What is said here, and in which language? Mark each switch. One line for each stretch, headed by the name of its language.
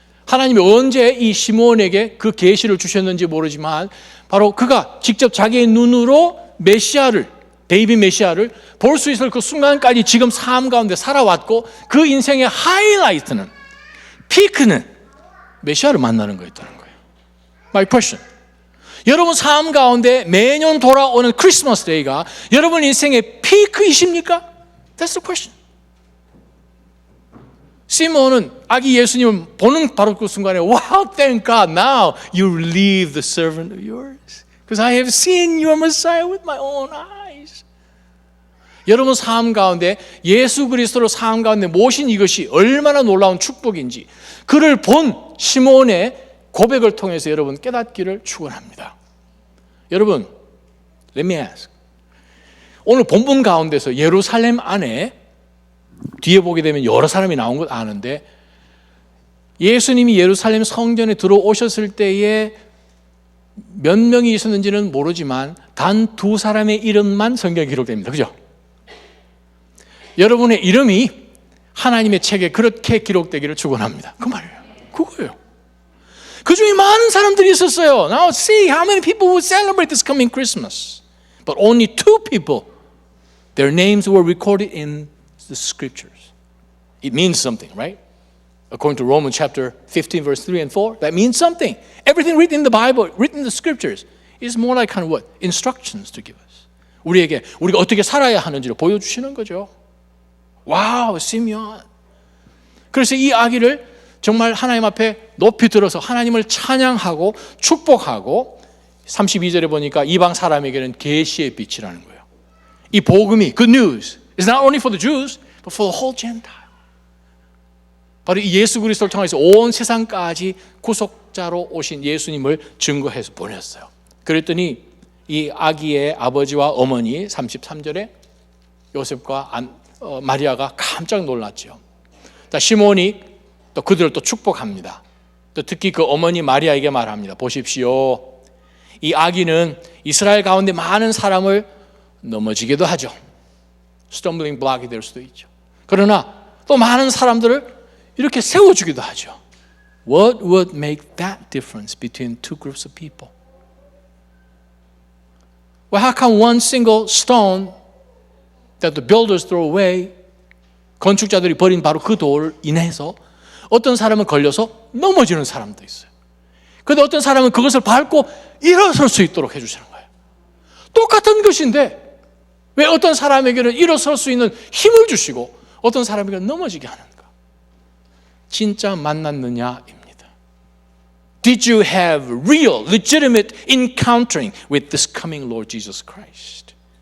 Korean: 하나님이 언제 이 시몬에게 그 계시를 주셨는지 모르지만 바로 그가 직접 자기의 눈으로 메시아를, 베이비 메시아를 볼 수 있을 그 순간까지 지금 삶 가운데 살아왔고 그 인생의 하이라이트는, 피크는 메시아를 만나는 거였다는 거예요.
English: My question.
Korean: 여러분 삶 가운데 매년 돌아오는 크리스마스 데이가 여러분 인생의 피크이십니까?
English: That's the question.
Korean: 시몬은 아기 예수님을 보는 바로 그 순간에
English: Wow, thank God, now you relieve the servant of yours. Because I have seen your Messiah with my own eyes.
Korean: 여러분 삶 가운데 예수 그리스도로 삶 가운데 모신 이것이 얼마나 놀라운 축복인지 그를 본 시몬의 고백을 통해서 여러분 깨닫기를 축원합니다. 여러분,
English: let me ask.
Korean: 오늘 본문 가운데서 예루살렘 안에 뒤에 보게 되면 여러 사람이 나온 걸 아는데 예수님이 예루살렘 성전에 들어오셨을 때에 몇 명이 있었는지는 모르지만 단 2사람의 이름만 성경에 기록됩니다. 그죠? 여러분의 이름이 하나님의 책에 그렇게 기록되기를 축원합니다. 그 말이에요. 그거예요. 그 중에 많은 사람들이 있었어요.
English: Now see how many people would celebrate this coming Christmas. But only 2 people, their names were recorded in the scriptures. It means something, right? According to Romans chapter 15 verse 3 and 4, that means something. Everything written in the Bible, written in the scriptures is more like kind of what? Instructions to give us.
Korean: 우리에게 우리가 어떻게 살아야 하는지를 보여주시는 거죠. 와우, 시므온. 그래서 이 아기를 정말 하나님 앞에 높이 들어서 하나님을 찬양하고 축복하고 32절에 보니까 이방 사람에게는 계시의 빛이라는 거예요. 이 복음이
English: good news is not only for the Jews but for the whole Gentile.
Korean: 바로 이 예수 그리스도를 통해서 온 세상까지 구속자로 오신 예수님을 증거해서 보냈어요. 그랬더니 이 아기의 아버지와 어머니 33절에 요셉과 마리아가 깜짝 놀랐죠. 시몬이 또 그들을 또 축복합니다. 또 특히 그 어머니 마리아에게 말합니다. 보십시오. 이 아기는 이스라엘 가운데 많은 사람을 넘어지게도 하죠. 스톰블링 블록이 될 수도 있죠. 그러나 또 많은 사람들을 이렇게 세워주기도 하죠.
English: What would make that difference between 2 groups of people? Well, how come one single stone that the builders throw away,
Korean: 건축자들이 버린 바로 그 돌을 인해서 어떤 사람은 걸려서 넘어지는 사람도 있어요. 그런데 어떤 사람은 그것을 밟고 일어설 수 있도록 해주시는 거예요. 똑같은 것인데 왜 어떤 사람에게는 일어설 수 있는 힘을 주시고 어떤 사람에게는 넘어지게 하는가? 진짜 만났느냐입니다.
English: Did you have real, legitimate encountering with this coming Lord Jesus Christ?